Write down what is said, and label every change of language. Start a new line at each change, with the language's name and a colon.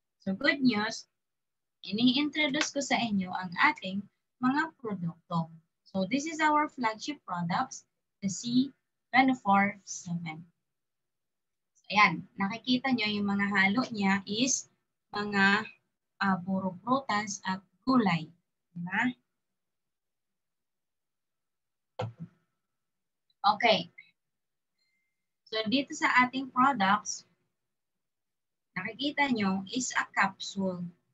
Filipino: So good news, ini-introduce ko sa inyo ang ating mga produkto.
English: So this is our flagship products, the C24/7.
Filipino: Ayan, nakikita nyo yung mga halo niya is mga puro prutas at gulay. Diba? Okay. So dito sa ating products, nakikita nyo
English: is a capsule.